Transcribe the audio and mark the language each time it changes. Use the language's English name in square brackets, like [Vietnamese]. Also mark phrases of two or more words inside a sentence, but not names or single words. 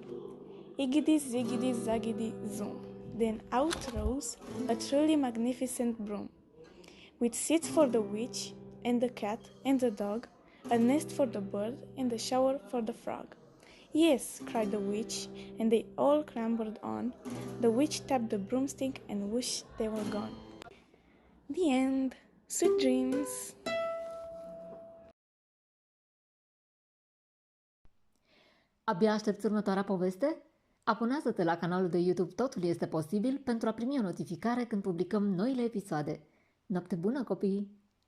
[English] Iggity ziggity zaggity zoom. Then out rose a truly magnificent broom, with seats for the witch, and the cat, and the dog, a nest for the bird, and a shower for the frog. Yes, cried the witch, and they all clambered on. The witch tapped the broomstick, and whoosh, they were gone. The end. Sweet dreams! [Romanian] Abia aștepți următoarea poveste? Abonează-te la canalul de YouTube Totul este posibil pentru a primi o notificare când publicăm noile episoade. Noapte bună, copii!